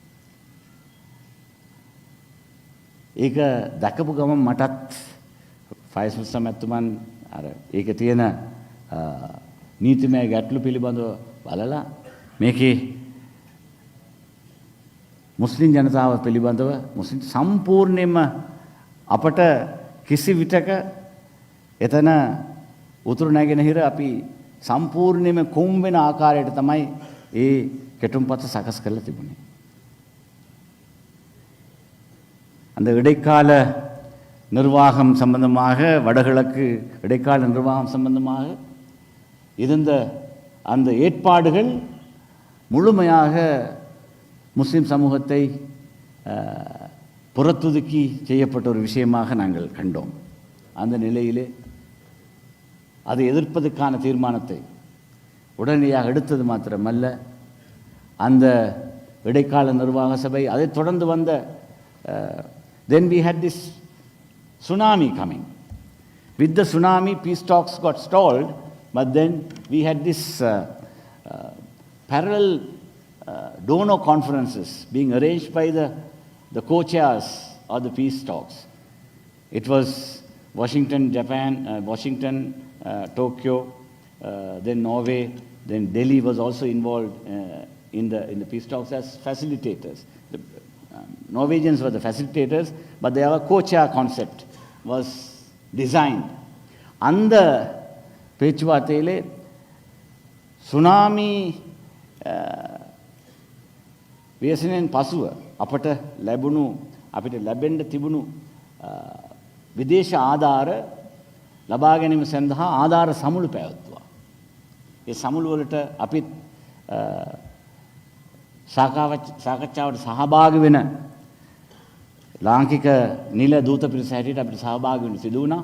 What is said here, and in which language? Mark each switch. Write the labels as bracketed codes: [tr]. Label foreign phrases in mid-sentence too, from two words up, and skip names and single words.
[si] ඒක දැකපු ගමන් මටත් ෆයිස් මුස්තෆා මැතිතුමන් අර ඒකේ තියෙන නීතිමය ගැටලු පිළිබඳව බලලා මේකේ මුස්ලිම් ජනතාව පිළිබඳව මුස්ලිම් සම්පූර්ණයෙන්ම අපට කිසි විටක එතන උතුරු නැගෙනහිර අපි සම්පූර්ණයෙන්ම කොම් වෙන ආකාරයට තමයි ඒ කෙටුම්පත සකස් කරලා තිබුණේ. [ta] அந்த இடைக்கால நிர்வாகம் சம்பந்தமாக வடகிழக்கு இடைக்கால நிர்வாகம் சம்பந்தமாக இருந்த அந்த ஏற்பாடுகள் முழுமையாக முஸ்லிம் சமூகத்தை புறத்துதுக்கி செய்யப்பட்ட ஒரு விஷயமாக நாங்கள் கண்டோம். அந்த நிலையிலே அதை எதிர்ப்பதற்கான தீர்மானத்தை உடனடியாக எடுத்தது மாத்திரமல்ல, அந்த இடைக்கால நிர்வாக சபை அதை தொடர்ந்து வந்த [en] then we had this tsunami coming. With the tsunami, peace talks got stalled, but then we had this parallel donor conferences being arranged by the co-chairs of the peace talks. It was Washington, Japan, Washington, Tokyo, then Norway, then Delhi was also involved in the peace talks as facilitators. The Norwegians were the facilitators, but their co-chair concept was designed. [ta] அந்த பேச்சுவார்த்தையிலே [si] சுனாமி ව්‍යසනයෙන් පසුව අපට ලැබෙන්න තිබුණු විදේශ ආධාර ලබා ගැනීම සඳහා ආධාර සමුළු පැවැත්වුවා. ඒ සමුළු වලට අපිත් සාකච්ඡාවට සහභාගී වෙන ලාංකික නිල දූත පිරිස හැටියට අපිට සහභාගී වෙන්න සිදු වුණා.